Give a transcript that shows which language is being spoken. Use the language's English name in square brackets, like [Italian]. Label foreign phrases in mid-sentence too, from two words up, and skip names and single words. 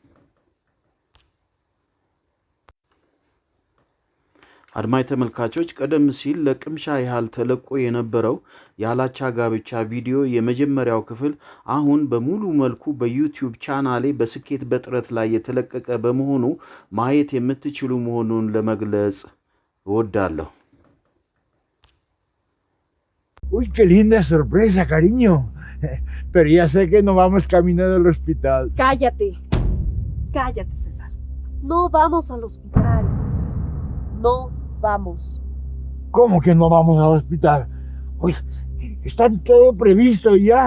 [Amharic] አድማጭ ተመልካቾች ቀደም ሲል ለቅምሻ ያህል ተለቆ የነበረው ያላቻ ጋብቻ ቪዲዮ የመጀመሪያው ክፍል አሁን በሙሉ መልኩ በዩቲዩብ ቻናሌ በስኬት በጥረት ላይ የተለቀቀ በመሆኑ ማየት የምትችሉ መሆኑን ለመግለጽ እወዳለሁ። [Spanish] Uy, qué linda sorpresa, cariño. Pero ya sé que no vamos caminando al hospital. Cállate, cállate, César. No vamos al hospital, César. No vamos. ¿Cómo que no vamos al hospital? Uy, está todo previsto ya.